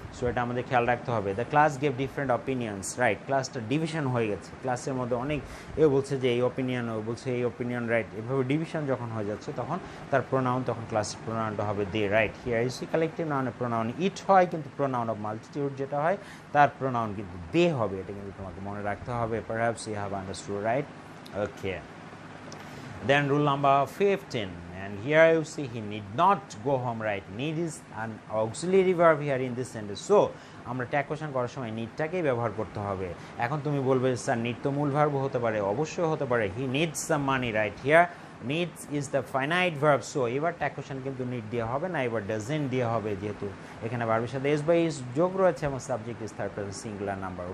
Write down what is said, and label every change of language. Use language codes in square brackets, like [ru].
[bn] So এটা আমাদের খেয়াল রাখতে হবে। [en] the class gave different opinions, [bn] right, ক্লাসটা ডিভিশন হয়ে গেছে, ক্লাসের মধ্যে অনেক বলছে যে এই অপিনিয়ন, ও বলছে এই অপিনিয়ন, রাইট। এভাবে ডিভিশন যখন হয়ে যাচ্ছে, তখন তার প্রোনাউন, তখন ক্লাসের প্রোনাউনটা হবে দে, right. [en] here you see [bn] collective নাউনের প্রোনাউন ইট হয়, কিন্তু প্রোনাউন অফ মাল্টিটিউড যেটা হয়, তার প্রোনাউন কিন্তু দে হবে। এটা কিন্তু তোমাকে মনে রাখতে হবে। [en] perhaps you have understood, [bn] right? Okay. [en] Then rule number 15, and here you see he need not go home, right? Need is an auxiliary verb here in this sentence. [bn] So আমরা ট্যাগ কোশ্চেন করার সময় নিডটাকেই ব্যবহার করতে হবে। এখন তুমি বলবে sir need তো মূল ভার্ব হতে পারে, অবশ্যই হতে পারে। [en] He needs some money, right. Here needs is the finite verb. [bn] So এবার ট্যাগ কোশ্চেন কিন্তু নিড দেওয়া হবে না, এবার ডাজেন্ট দেওয়া হবে, যেহেতু এখানে ভার্বের সাথে এস বাই ইজ যোগ রয়েছে এবং [en] Subject is third person singular number.